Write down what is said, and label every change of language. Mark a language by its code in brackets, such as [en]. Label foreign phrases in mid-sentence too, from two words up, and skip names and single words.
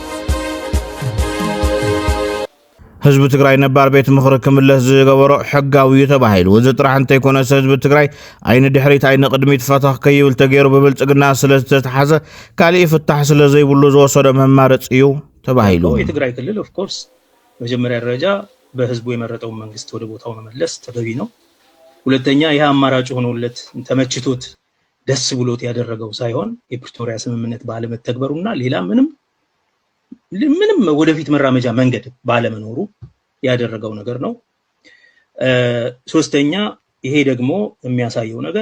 [ti] ህዝቢ ትግራይ ነባር ቤት ምኽሪ ክምለስ ዝገበሮ ሕጋዊ ተባሂሉ እዚ ጥራሕ እንተይኮነስ ህዝቢ ትግራይ ኣይነ ድሕሪት ኣይነ ቅድሚት ፈተኽ ከይብል ተገይሩ ብብልፅግና ስለዝተተሓዘ ካሊእ ፍታሕ ስለዘይብሉ ዝወሰዶ መማረፂ እዩ ተባሂሉ [am] የትግራይ ክልል [en] of course [am] መጀመሪያ ደረጃ በህዝቡ የመረጠውን መንግስት ወደ ቦታው መመለስ ተገቢ ነው። ሁለተኛ ይህ አማራጭ ሆኖለት ተመችቶት ደስ ብሎት ያደረገው ሳይሆን የፕሪቶሪያ ስምምነት ባለመተግበሩና ሌላ ምንም ወደፊት መራመጃ መንገድ ባለመኖሩ ያደረገው ነገር ነው። ሶስተኛ ይሄ ደግሞ የሚያሳየው ነገር